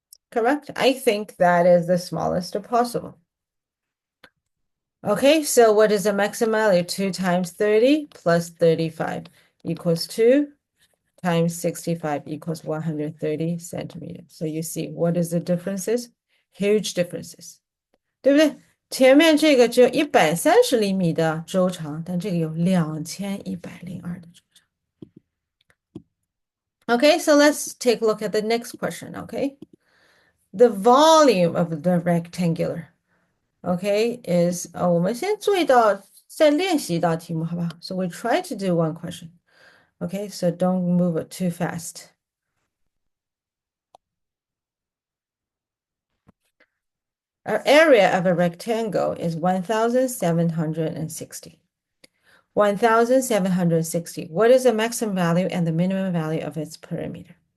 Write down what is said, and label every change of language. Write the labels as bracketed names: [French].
[English] Correct? I think that is the smallest possible. Okay, so what is the maximum value? 2 times 30 plus 35 equals 2 times 65 equals 130 centimeters. So you see, what is the differences? Huge differences. [Chinese] 对不对？前面这个只有130厘米的周长，但这个有2102的周长。 [English] Okay, so let's take a look at the next question, okay? The volume of the rectangular, okay, is [Chinese] 我们先做一道再练习一道题目，好不好？ [English] So we try to do one question. Okay, so don't move it too fast. Our area of a rectangle is 1760. 1760. What is the maximum value and the minimum value of its perimeter?